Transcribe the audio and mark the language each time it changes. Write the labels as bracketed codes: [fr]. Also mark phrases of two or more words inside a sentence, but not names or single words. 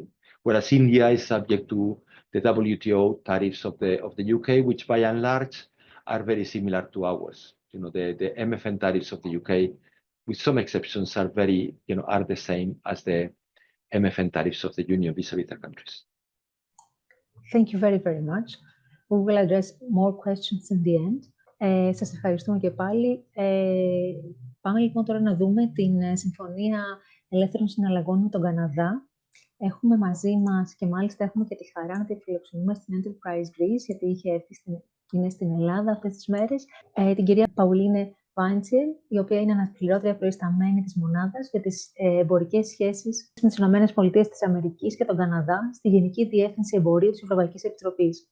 [en] Whereas India is subject to the WTO tariffs of the UK, which by and large are very similar to ours. The MFN tariffs of the UK, with some exceptions, are the same as the MFN tariffs of the Union vis-a-vis the countries. Thank you very, very much. We will address more questions in the end. [el] Σας ευχαριστούμε και πάλι. Πάμε λοιπόν τώρα να δούμε την Συμφωνία Ελεύθερων Συναλλαγών με τον Καναδά. Έχουμε μαζί μας και μάλιστα έχουμε και τη χαρά να τη φιλοξενούμε στην Enterprise Greece, γιατί είχε έρθει είναι στην Ελλάδα αυτές τις μέρες, την κυρία Παουλίνε Βάιντσιελ, η οποία είναι αναπληρώτρια προϊσταμένη της μονάδας για τις εμπορικές σχέσεις με τις ΗΠΑ και τον Καναδά στη Γενική Διεύθυνση Εμπορίου της Ευρωπαϊκής Επιτροπής.